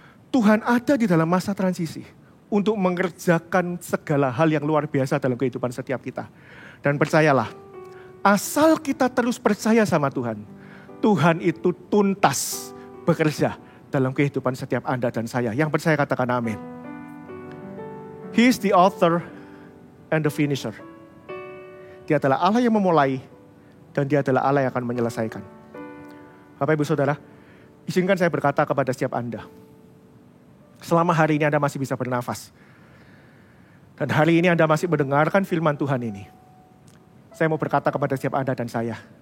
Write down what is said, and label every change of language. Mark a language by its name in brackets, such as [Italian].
[Indonesian] Tuhan ada di dalam masa transisi untuk mengerjakan segala hal yang luar biasa dalam kehidupan setiap kita. Dan percayalah, asal kita terus percaya sama Tuhan, Tuhan itu tuntas bekerja dalam kehidupan setiap Anda dan saya. Yang percaya katakan amin. [English] He is the author and the finisher. [Indonesian] Dia adalah Allah yang memulai dan dia adalah Allah yang akan menyelesaikan. Bapak Ibu Saudara, izinkan saya berkata kepada setiap Anda. Selama hari ini Anda masih bisa bernafas. Dan hari ini Anda masih mendengarkan firman Tuhan ini. Saya mau berkata kepada setiap Anda dan saya.